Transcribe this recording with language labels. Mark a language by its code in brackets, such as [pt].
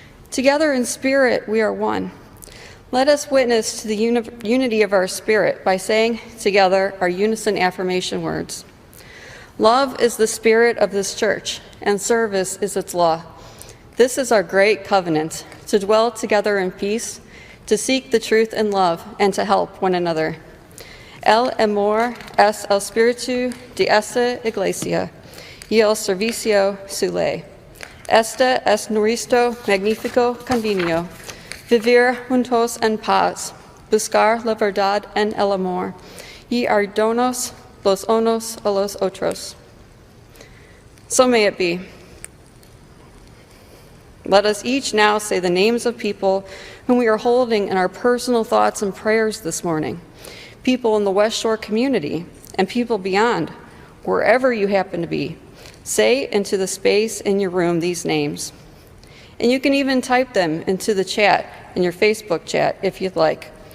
[en] Together in spirit, we are one. Let us witness to the unity of our spirit by saying together our unison affirmation words. Love is the spirit of this church, and service is its law. This is our great covenant, to dwell together in peace, to seek the truth in love, and to help one another. [es] El amor es el espíritu de esta iglesia, y el servicio su ley. Este es nuestro magnífico convenio, vivir juntos en paz, buscar la verdad en el amor, y ayudarnos los unos a los otros. [en] So may it be. Let us each now say the names of people whom we are holding in our personal thoughts and prayers this morning, people in the West Shore community and people beyond, wherever you happen to be. Say into the space in your room these names. And you can even type them into the chat, in your Facebook chat, if you'd like.